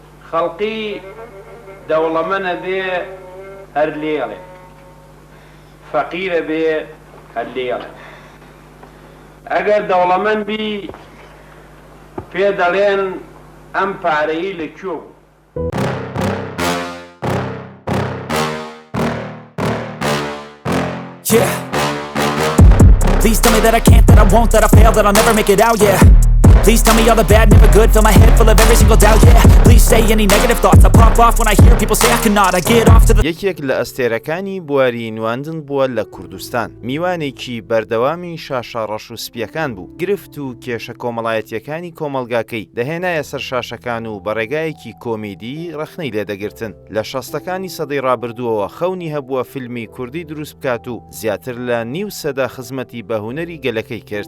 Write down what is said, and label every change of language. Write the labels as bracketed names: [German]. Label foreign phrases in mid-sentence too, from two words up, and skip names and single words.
[Central Kurdish] خەڵقی دەوڵەمەنە بێ هەر لێڵێ، فەقیرە بێ هەر لێڵێ. ئەگەر دەوڵەمەند بی پێ دەڵێن ئەم پارەیی لەکوێ بوو. [English] Yeah. Please tell me that I can't, that I won't, that I fail, that I'll never make it out, yeah. Please tell me all the bad, never good, fill my head full of every single doubt, yeah. Please say any negative thoughts, I pop off when I hear people say I cannot, I get off to the... [Central Kurdish] یەکێک لە ئەستێرەکانی بواری نواندن بووە لە کوردستان. میوانێکی بەردەوامی شاشە ڕەش و سپیەکان بوو. گرفت و کێشە کۆمەڵایەتیەکانی کۆمەلگاکەی دەهێنایە سەر شاشەکان و بە ڕێگایەکی کۆمیدی ڕەخنەی لێدەگرتن. لە 60ەکانی سەدەی ڕابردووەوە خەونی هەبووە فیلمی کوردی دروست بکات و زیاتر لە نیو سەدا خزمەتی بە هونەری گەلەکەی کرد.